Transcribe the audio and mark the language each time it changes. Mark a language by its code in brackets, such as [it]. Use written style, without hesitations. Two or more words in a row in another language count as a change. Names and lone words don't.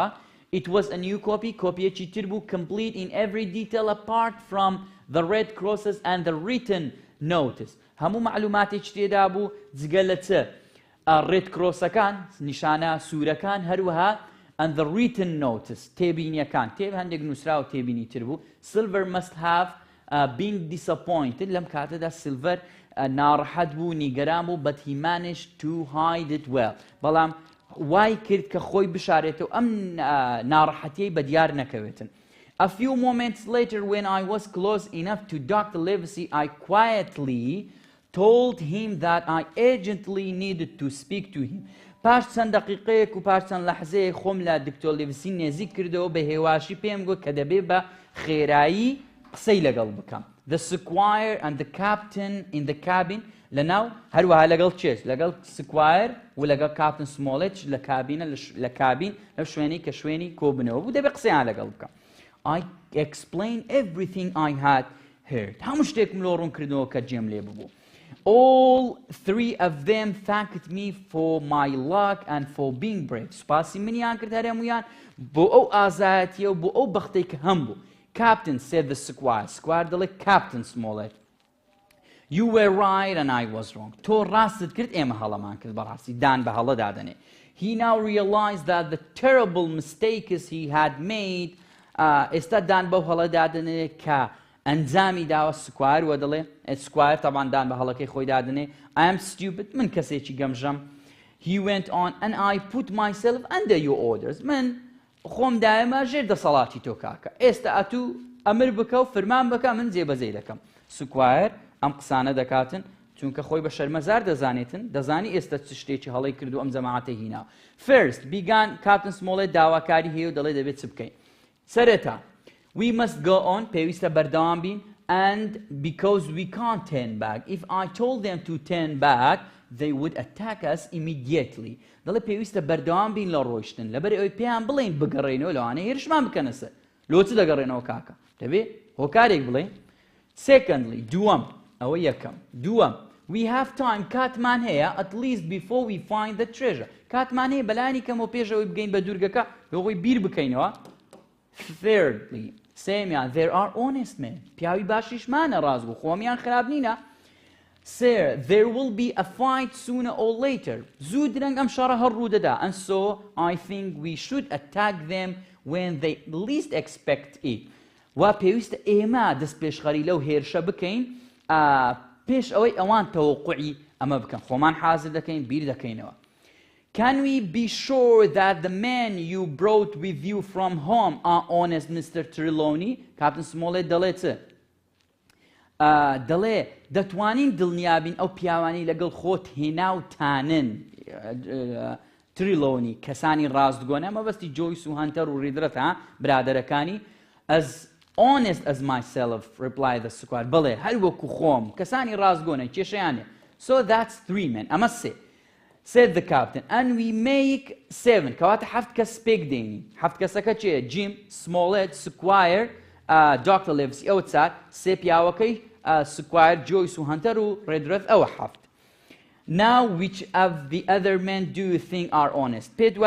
[en] It was a new copy, [ckb] کۆپیەکی تر بوو, [en] complete in every detail apart from the red crosses and the written notice. [ckb] هەموو معلوماتێکی تێدا بوو جگە لە چ [en] red crossەکان [ckb] نیشانە سوورەکان هەروەها [en] and the written notice [ckb] تێبینیەکان هەندێک نووسراوە تێبینی تر بوو [en] Silver must have been disappointed [ckb] لەم کاتەدا Silver ناڕەحەت بوو نیگەران بوو [en] but he managed to hide it well [ckb] بەڵام وای کرد کە خۆی بشارێتەوە ئەم ناڕەحەتیەی بەدیار نەکەوێتن [en] A few moments later when I was close enough to Dr. Livesey I quietly told him that I urgently needed to speak to him [ckb] پاش چەند دقیقەیەک و پاش چەند لەحزەیەک خۆم لە دکتۆر لیڤسی نێزیک کردەوە بە هێواشی پێم گوت کە دەبێت بە خێرایی قسەی لەگەڵ بکەم [en] The Squire and the Captain in the cabin [ckb] لەناو هەروەها لەگەڵ چێش لەگەڵ سکوایر و لەگەڵ کاپتن سمۆڵێت لە کابینە لە کابین لەو شوێنی کە شوێنی کۆبنەوە بوو دەبێت قسەیان لەگەڵ بکەم [en] I explained everything I had heard [ckb] هەموو شتێکم لۆ ڕوون کردەوە کە جێم لێ ببوو [en] All three of them thanked me for my luck and for being brave. [ckb] سپاسی منیان کرد هەرێمویان بۆ ئەو ئازایەتیە و بۆ ئەو بەختەی کە هەم بوو. [en] Captain said the Squire. [ckb] Squire دەڵێ Captain Smollett. [en] You were right and I was wrong. [ckb] تۆ ڕاستت کرد ئێمە هەڵەمان کرد بەڕاستی دان بە هەڵە دادەنێ. [en] He now realized that the terrible mistakes he had made [ckb] ئێستا دان بەو هەڵە دادەنێ کە ئەنجامی داوە سکوار وە دەڵێ سکوار تەبان دان بە هەڵەکەی خۆی دادنێ [en] I am stupid [ckb] من کەسێکی گەمژەم [en] He went on and I put myself [ckb] under your orders من خۆم دایمە ژێر دەسەڵاتی تۆ کاکە ئێستا ئەتوو ئەمر بکە و فرمان بکە من جێبەجێ دەکەم سکوار ئەم قسانە دەکاتن چونکە خۆی بە شەرمەزار دەزانێتن دەزانی ئێستا چ شتێکی هەڵەی کرد و ئەم جەماعەتە هینا [en] First began Captain Smollett [ckb] داواکاری هەیە و دەڵێ دەبێت چ بکەین سەرەتا We must go on پێویستە بەردەوام بین [en] and because we can't turn back if I told them to turn back they would attack us immediately [ckb] دەڵێ پێویستە بەردەوام بین لە ڕۆیشتن لەبەر ئەوەی پێیان بڵێن بگەڕێنەوە لەوانەیە هێرشمان بکەنە سەر لۆ چ دەگەڕێنەوە کاکە دەبێ هۆکارێک بڵێن Secondly دووەم ئەوە یەکەم دووەم [en] We have time [ckb] کاتمان هەیە [en] at least before we find the treasure [ckb] کاتمان هەیە بەلایانی کەمەوە پێشەوەی بگەین بە دوورگەکە لەوەی بیر بکەینەوە [en] Thirdly, سێمیان there are honest men [ckb] پیاوی باشیشمانە ڕازگو خۆمیان خراب نینە [en] Sir, there will be a fight sooner or later [ckb] زوو درەنگ ئەم شەڕە هەر ڕوودەدا [en] and so I think we should attack them when they least expect it [ckb] وا پێویستە ئێمە دەست پێشخەری لەو هێرشە بکەین پێش ئەوەی ئەوان تەوەقوعی ئەمە بکەن خۆمان حازر دەکەین بیر دەکەینەوە [en] Can we be sure that the men you brought with you from home are honest, Mr. Trelawney? [ckb] Captain Smollett دەڵێ چ؟ دەڵێ دەتوانین دڵنیابین ئەو پیاوانی لەگەڵ خۆت هێناوتانن Trelawney کەسانی ڕاستگۆن ئەمە بەستی جۆیس و هەنتەر و ڕیدرەت برادەرەکانی [en] As honest as myself, replied the squire. [ckb] بەڵێ هەر وەکو خۆم کەسانی ڕاستگۆنە کێشەیانێ [en] So that's 3 men [ckb] ئەمە سێ [en] Said the captain, and we make 7. [ckb] کەواتە 7 کەس پێک دێنین 7 کەسەکە چێ Jim, Smollett, Squire, Dr. Livesey ئەوە چار سێ پیاوەکەی Squire, Joyce و Hunter و Redruth ئەوە 7. [en] Now which of the other men do you think are honest?